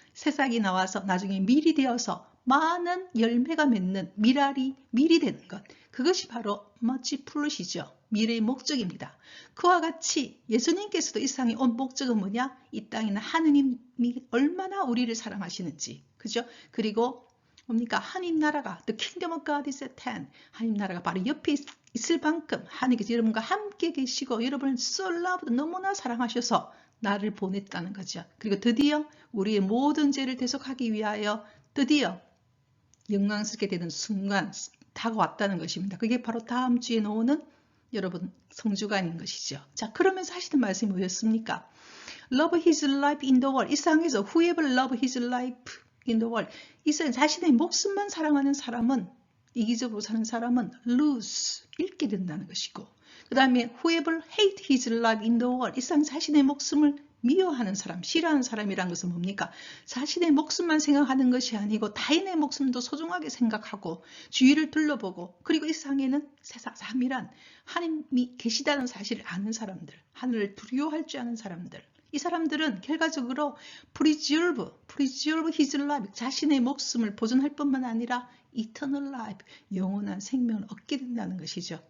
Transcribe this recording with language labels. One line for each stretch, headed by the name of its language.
Korean: 새싹이 나와서 나중에 밀이 되어서 많은 열매가 맺는 밀이 되는 것. 그것이 바로 much fruit이죠. 밀의 목적입니다. 그와 같이 예수님께서도 이 세상에 온 목적은 뭐냐? 이 땅에는 하느님이 얼마나 우리를 사랑하시는지. 그죠? 그리고 뭡니까? 하나님 나라가
English: the kingdom of God is at hand.
Korean: 하나님 나라가 바로 옆에 있을 만큼 하나님께서 여러분과 함께 계시고 여러분을
English: so loved,
Korean: 너무나 사랑하셔서 나를 보냈다는 거죠. 그리고 드디어 우리의 모든 죄를 대속하기 위하여 드디어 영광스럽게 되는 순간 다가왔다는 것입니다. 그게 바로 다음 주에 나오는 여러분 성주간인 것이죠. 자, 그러면서 하시는 말씀이 뭐였습니까?
English: Love his life in the world.
Korean: 이 세상에서
English: whoever love his life in the world.
Korean: 이 세상 자신의 목숨만 사랑하는 사람은 이기적으로 사는 사람은 lose, 잃게 된다는 것이고 그 다음에
English: whoever hate his life in the world.
Korean: 이 세상 자신의 목숨을 미워하는 사람, 싫어하는 사람이란 것은 뭡니까? 자신의 목숨만 생각하는 것이 아니고 타인의 목숨도 소중하게 생각하고 주위를 둘러보고 그리고 이 세상에는 세상삼일한 하나님이 계시다는 사실을 아는 사람들, 하늘을 두려워할 줄 아는 사람들 이 사람들은 결과적으로
English: preserve his life,
Korean: 자신의 목숨을 보존할 뿐만 아니라 eternal life, 영원한 생명을 얻게 된다는 것이죠.